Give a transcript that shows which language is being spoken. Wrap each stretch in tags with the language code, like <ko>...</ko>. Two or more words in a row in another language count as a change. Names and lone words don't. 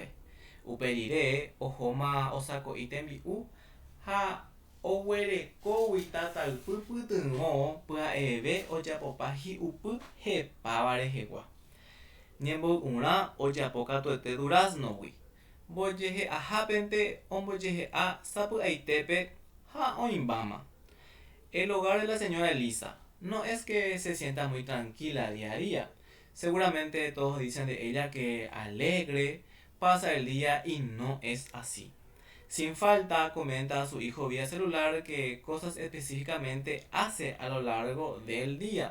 <gn>Upe rire ohóma osako'i tembi'u ha oguerekógui tataypy pytyvõ pya'eve ojapopa hi'upy hepáva rehegua. Ñemboy'urã ojapo katuete duraznogui. Mbojehe'ahápente ombojehe'a sapy'aitépe ha oĩmbáma.</gn> <es>El hogar de la señora Elisa no es que se sienta muy tranquila día a día. Seguramente todos dicen de ella que alegre pasa el día y no es así. Sin falta comenta a su hijo vía celular que cosas específicamente hace a lo largo del día.</es>